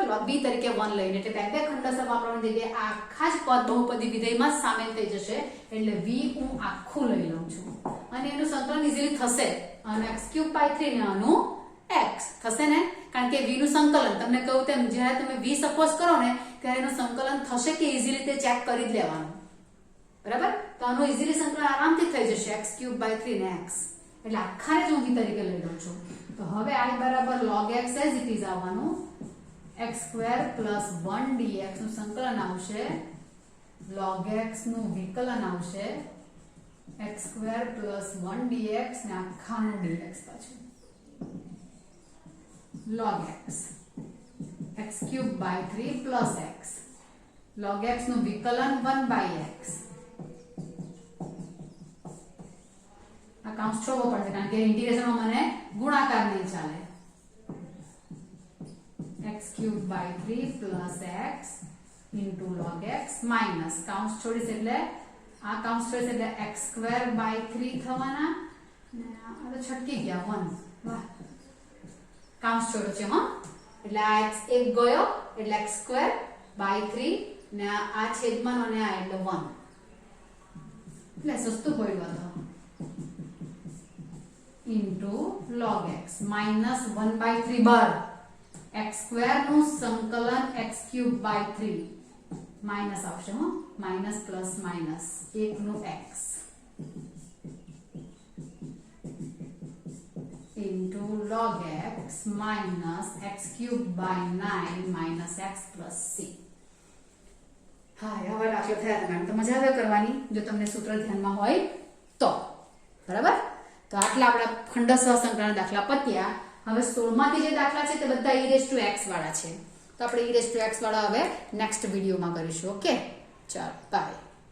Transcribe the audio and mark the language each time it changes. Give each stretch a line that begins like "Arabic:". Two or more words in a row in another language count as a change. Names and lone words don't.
Gujarati: log b તરીકે 1 લઈને એટલે બે બે ખંડસહ વાપરવાની જગ્યાએ આખા જ પદ બહુપદી વિધેયમાં સામેલ થઈ જશે, એટલે v હું આખું લઈ લઉં છું અને એનું સંકલન ઈઝીલી થશે, અને
English: x³ by 3
Gujarati: ને આનું x થશે ને, કારણ કે v નું સંકલન તમને કહું તેમ જ્યારે તમે v સપોઝ કરો ને ત્યારે એનું સંકલન થશે કે ઈઝીલી તે ચેક કરી જ લેવાનું. બરાબર. તો આનું ઈઝીલી સંકલન આરામથી થઈ જશે
English: x³ by 3
Gujarati: ને x, એટલે આખાને જ હું v તરીકે લઈ લઉં છું. તો હવે I બરાબર
English: log x as it is
Gujarati: આવવાનું,
English: x square plus 1 dx
Gujarati: નું સંકલન આવશે, log x નું વિકલન આવશે,
English: x square plus 1 dx
Gujarati: ને આખાનું dx પાછું
English: log x x³ by 3 plus x log x નું વિકલન 1 by x.
Gujarati: આ કાઉન્સ છોડવો પડશે કારણ કે ઇન્ટિગ્રેશનમાં મને ગુણાકાર નહીં ચાલે.
English: x cube by 3 plus x into log x minus
Gujarati: કાઉન્સ છોડીશ એટલે આ કાઉન્સ છોડીશ એટલે
English: x square by 3
Gujarati: થવાના ને આ તો છટકી ગયા 1 વાહ કાઉન્સ છોડો છે હા એટલે આ x એક ગયો એટલે
English: x square by 3
Gujarati: ને આ છેદમાં અને આ એટલે 1 એટલે સસ્તું પડ્યું આ તો
English: into log x minus 1 by 3 બાર x square
Gujarati: નું સંકલન
English: x cube by 3 માઇનસ
Gujarati: આવશે હો
English: minus plus minus 1 નું x into log x minus x cube by 9 minus x plus c.
Gujarati: હા હવે દાખલો થયા હતા તો મજા આવે કરવાની જો તમને સૂત્ર ધ્યાનમાં હોય તો બરાબર તો આટલા આપણા ખંડ સહસંકલન દાખલા પત્યા હવે 16 માંથી જે દાખલા છે તે બધા e⁻x વાળા છે તો આપણે e⁻x વાળા હવે નેક્સ્ટ વિડિયોમાં કરીશું ઓકે ચાલો બાય